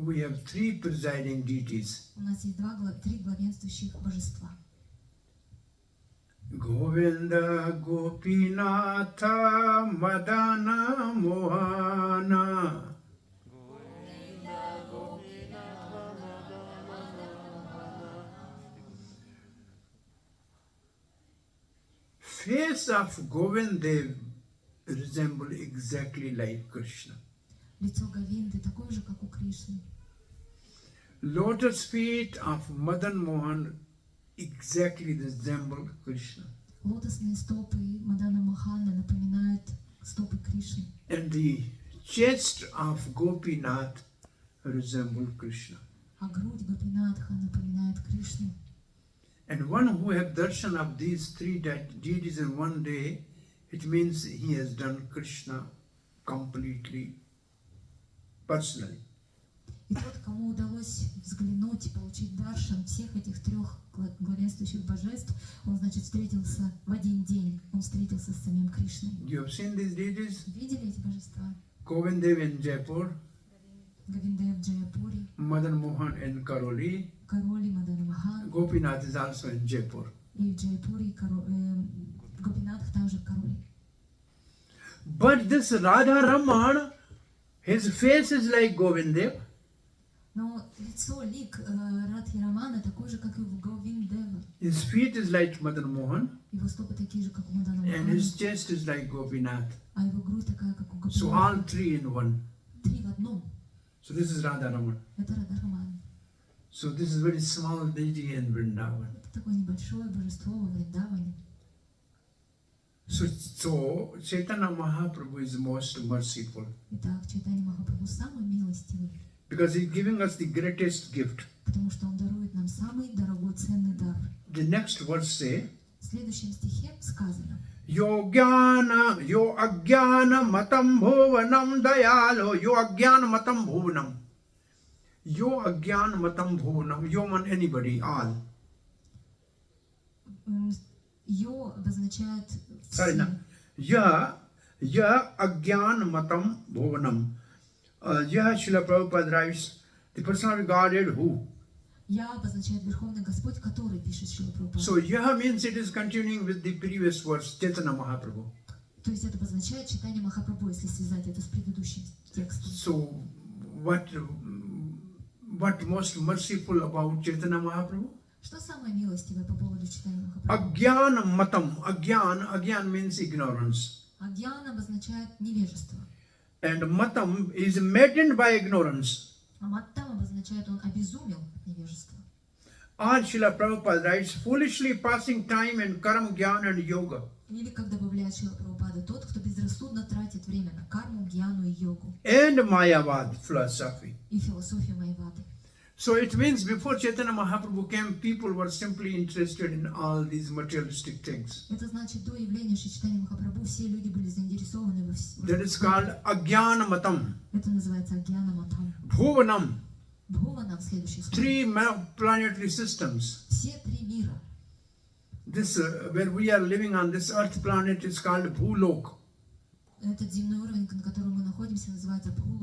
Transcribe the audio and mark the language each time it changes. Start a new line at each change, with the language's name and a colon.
English: we have three presiding deities.
Russian: у нас есть три главенствующих божества.
English: Govinda Gopinatha Madana Mohana. Face of Govinda resemble exactly like Krishna.
Russian: Лицо Говинды такое же, как у Кришны.
English: Lotus feet of Madan Mohan exactly resemble Krishna.
Russian: Лотосные стопы Мадана Мохана напоминают стопы Кришны.
English: And the chest of Gopinath resemble Krishna.
Russian: А грудь Гопинатха напоминает Кришну.
English: And one who have darshan of these three deities in one day, it means he has done Krishna completely, personally.
Russian: И тот, кому удалось взглянуть и получить даршан всех этих трех главенствующих божеств, он, значит, встретился в один день, он встретился с самим Кришной.
English: You have seen these deities?
Russian: Видели эти божества?
English: Govindev in Jaipur,
Russian: Говиндев в Джаяпуре,
English: Madan Mohan in Karoli,
Russian: Короли Мадана Махан,
English: Gopinath is also in Jaipur.
Russian: и в Джаяпуре Гопинатх также в Короле.
English: But this Radha Raman, his face is like Govindev,
Russian: Но лицо, лик Радхи Рамана такой же, как и у Говиндева.
English: his feet is like Madan Mohan,
Russian: Его стопы такие же, как у Мадана
English: and
Russian: Махана,
English: his chest is like Gopinath.
Russian: а его грудь такая, как у
English: So
Russian: Гопинатха.
English: all three in one.
Russian: Три в одном.
English: So this is Radha Raman.
Russian: Это Рада Раман.
English: So this is very small deity in Vrindavan.
Russian: Это такое небольшое божество во Вриндаване.
English: So Chaitanya Mahaprabhu is most merciful.
Russian: Итак, Чайтанья Махапрабху самый милостивый.
English: Because He's giving us the greatest gift.
Russian: потому что Он дарует нам самый дорогой, ценный дар.
English: The next verse say,
Russian: В следующем стихе сказано:
Sanskrit: Yo agyana matam bhuvanam dayalo, yo agyana matam bhuvanam. Yo agyana matam bhuvanam.
English: Yo means anybody, all.
Russian: Йо обозначает
English: Sorry,
Russian: все.
English: no.
Sanskrit: Ya agyan matam bhuvanam.
English: Srila Prabhupada writes, the personality of Godhead who?
Russian: Я обозначает Верховный Господь, который пишет Шрила Прабхупада.
English: So Yah means it is continuing with the previous verse, Chaitanya Mahaprabhu.
Russian: То есть это обозначает читание Махапрабху, если связать это с предыдущим текстом.
English: So what most merciful about Chaitanya Mahaprabhu?
Russian: Что самое милостивое по поводу читания Махапрабху?
Sanskrit: Agyan matam.
English: Agyan means ignorance.
Russian: Агьян обозначает невежество.
English: And matam is maddened by ignorance.
Russian: А маттам обозначает, он обезумел от невежества.
English: All Srila Prabhupada writes, foolishly passing time in karma, gyan and yoga.
Russian: Или, как добавляет Шрила Прабхупада, тот, кто безрассудно тратит время на карму, гьяну и йогу.
English: And Mayavad philosophy.
Russian: И философию Майявады.
English: So it means before Chaitanya Mahaprabhu came, people were simply interested in all these materialistic things.
Russian: Это значит, до явления Шри Чайтаньи Махапрабху все люди были заинтересованы во всем.
English: That is called Agyana Matam.
Russian: Это называется Агьяна Матам.
Sanskrit: Bhuvanam.
Russian: Бхуванам, следующий слово.
English: 3 planetary systems.
Russian: Все три мира.
English: This, where we are living on this earth planet is called Bhulok.
Russian: Этот земной уровень, на котором мы находимся, называется Бхулок.